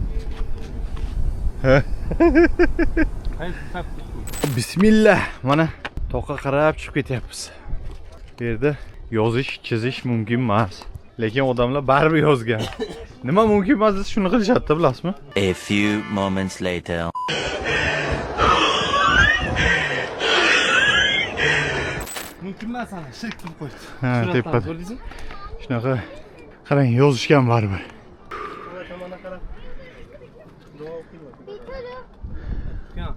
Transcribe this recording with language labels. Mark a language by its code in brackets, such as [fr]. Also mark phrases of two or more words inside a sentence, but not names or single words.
[uz] Bismillah. Mana toqqa qarab chiqib ketyapmiz. Bu yerda yozish, chizish mumkin emas. Lekin odamlar baribir yozgan. Nima mumkin emas desa shuni qilishadi, bilasizmi? [en] A few moments later. [uz] Mumkin emas ana, shirk qilib qo'ydi. Ha, tepada. Ko'rdingizmi? Shunaqa qarang, yozishgan baribir. Mana qarab. Duo o'qiyman.